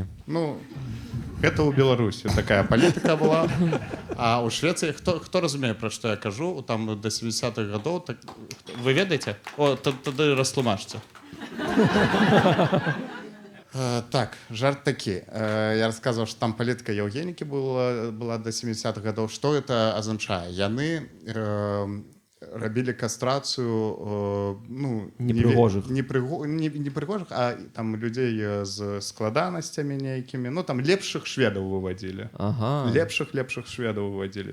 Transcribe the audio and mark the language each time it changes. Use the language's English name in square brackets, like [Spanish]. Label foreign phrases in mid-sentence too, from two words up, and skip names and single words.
[Belarusian] Ну, гэта ў Беларусі такая палітыка была. А ў Швецыі хто разумее, пра што я кажу, там да 70-х гадоў, так, вы ведаеце? О, тады растлумачце. Так, жарт такі. [Russian] Я рассказывал, что [Belarusian] там палітыка еўгенікі была до 70-х гадоў. Што гэта азначае? Яны рабілі кастрацыю непрыгожых, а там людзей з складанасцямі нейкімі. Ну, там лепшых шведаў выводзілі. Лепшых шведаў выводзілі.